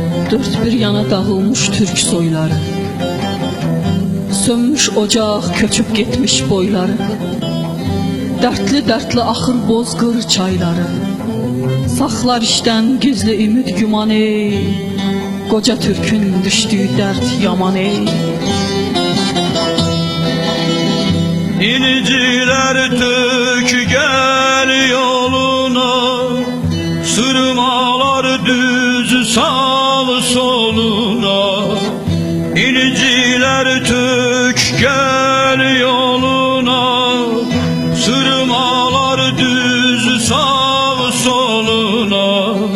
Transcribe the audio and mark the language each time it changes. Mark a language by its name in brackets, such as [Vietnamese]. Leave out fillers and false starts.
[Turkish] Dört bir yana dağılmış türk soyları, sönmüş ocaq köçüb getmiş boyları. [Azerbaijani] Dertli axır bozqır çayları, saxlar işdən gizli ümid güman ey, qoca türkün düşdüyü dərd yaman ey. [Turkish] İnciler tök gel yoluna, sırmalar düz sal soluna. İnciler tök gel yoluna, sırmalar düz sal soluna.